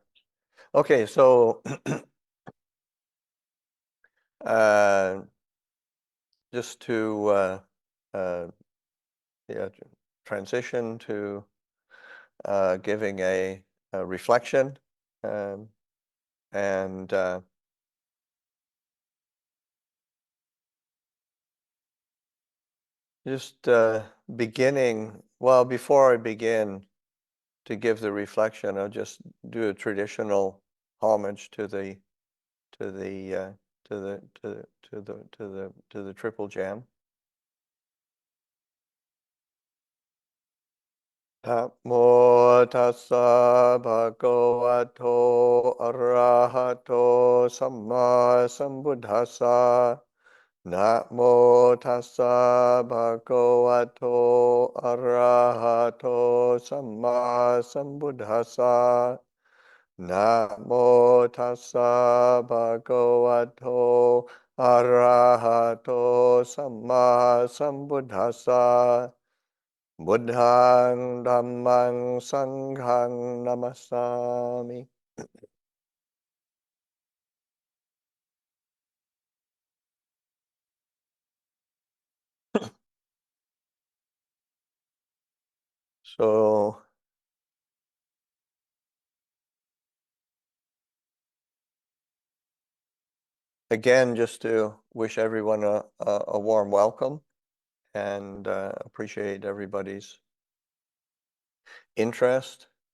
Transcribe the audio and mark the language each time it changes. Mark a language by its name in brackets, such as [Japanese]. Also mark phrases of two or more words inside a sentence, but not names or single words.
[English] Okay, so uh, just to yeah, transition to giving a reflection, um, and just beginning. Well, before I begin to give the reflection, I'll just do a traditional homage to the to the to the to to the to the triple gem. [Pali] Namo tassa bhagavato arahato samma sambuddhassa. Namo tassa bhagavato arahato samma sambuddhassa. Namo tassa bhagavato arahato samma sambuddhassa. Buddhang dhammang sanghang namasami. [English] So again, just to wish everyone a warm welcome and appreciate everybody's interest.